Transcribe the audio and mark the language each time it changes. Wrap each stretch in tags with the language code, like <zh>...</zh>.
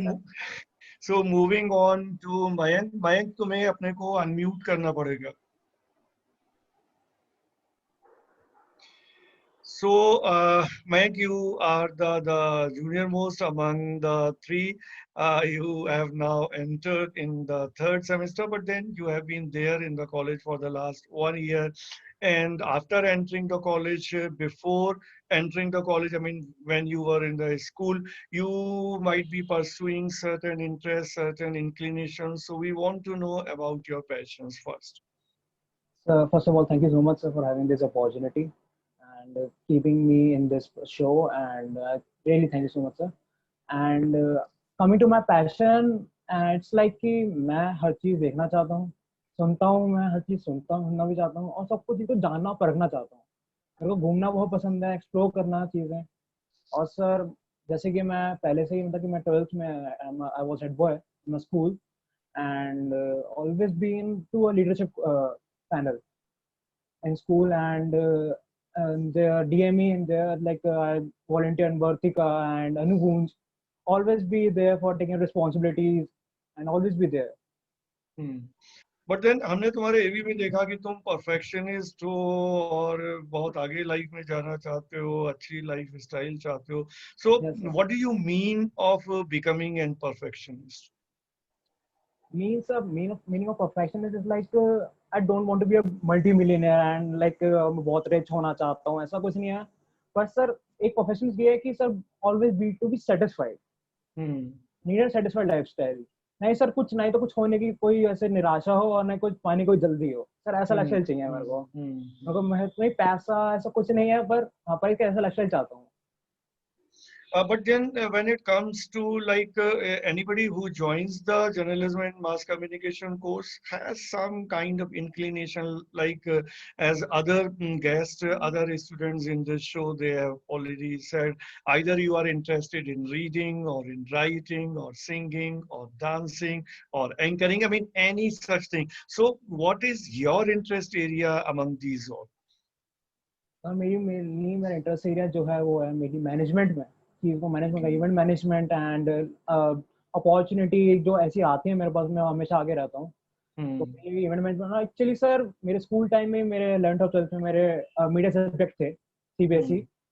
<en>thank you sir so moving on to Mayank</en> <hi>Mayank तुम्हें अपने को अनम्यूट करना पड़ेगा</hi> <en>So, Mayank, you are the junior most among the three. You have now entered in the third semester, but then you have been there in the college for the last 1 year. And after entering the college, before entering the college, I mean, when you were in the school, you might be pursuing certain interests, certain inclinations. So we want to know about your passions first. So first of all, thank you so much, sir, for having this opportunity and keeping me in this show. And really, thank you so much, sir. And coming to my passion, it's like</en> <hi>कि मैं हर चीज देखना चाहता हूँ, सुनता हूँ, मैं हर चीज सुनता हूँ, सुनना भी चाहता हूँ और सब कुछ को जानना परखना चाहता हूँ। मेरे को घूमना बहुत पसंद है, एक्सप्लोर करना चीजें। और सर जैसे कि मैं पहले से ही मतलब कि मैं 12th में</hi> <en>I was head boy in school and always been to a leadership panel in school and their DME and their like volunteer and Vartika and Anugunj always be there for taking responsibilities and always be there. But then</en> <hi>हमने तुम्हारे एवी में देखा कि तुम perfectionist हो और बहुत आगे लाइफ में जाना चाहते हो, अच्छी लाइफ स्टाइल चाहते हो.</hi> <en>So what do you mean of becoming an perfectionist? Meaning of perfectionist is like I don't want to be a multi-millionaire and like</en> <hi>मैं बहुत rich होना चाहता हूँ, ऐसा कुछ नहीं है. पर सर एक perfectionist ये है कि sir</hi> <en>always be to be satisfied. Need a satisfied lifestyle.</en> <hi>नहीं सर कुछ नहीं तो कुछ होने की कोई ऐसे निराशा हो और नहीं कुछ पाने कोई जल्दी हो. सर ऐसा लाइफस्टाइल चाहिए मेरे को. मैं पैसा ऐसा कुछ नहीं है पर हाँ पर एक ऐसा लाइफस्टाइल चाहता हूँ.</hi> <en>But then when it comes to like anybody who joins the journalism and mass communication course has some kind of inclination, like as other guests, other students in this show, they have already said, either you are interested in reading or in writing or singing or dancing or anchoring, I mean, any such thing. So what is your interest area among these all?</en> <hi>मेरा interest area जो है वो है मेरी management में. चीज को management, event management and opportunity जो ऐसी आती है मेरे पास, मैं हमेशा आगे रहता हूँ. तो इवेंट मैनेजमेंट एक्चुअली सर मेरे स्कूल टाइम में मेरे 11th और 12th में मेरे मीडिया सब्जेक्ट थे CBSE.</hi>